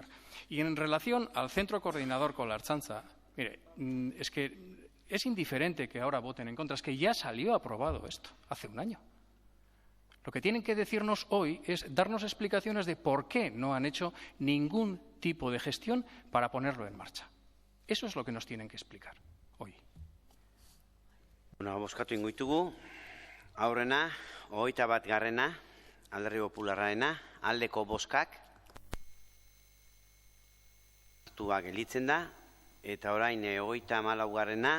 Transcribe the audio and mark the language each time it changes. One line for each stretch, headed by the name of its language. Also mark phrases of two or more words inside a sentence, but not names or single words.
Spanish: Y en relación al centro coordinador con la Ertzaintza, mire, es que es indiferente que ahora voten en contra, es que ya salió aprobado esto hace un año. Lo que tienen que decirnos hoy es darnos explicaciones de por qué no han hecho ningún tipo de gestión para ponerlo en marcha. Eso es lo que nos tienen que explicar hoy.
Basque: Bueno, bozkatu ingo ditugu. Aurrena, 21. Alderdi Popularrarena, aldeko bozkak hartua gelditzen da, eta orain 34.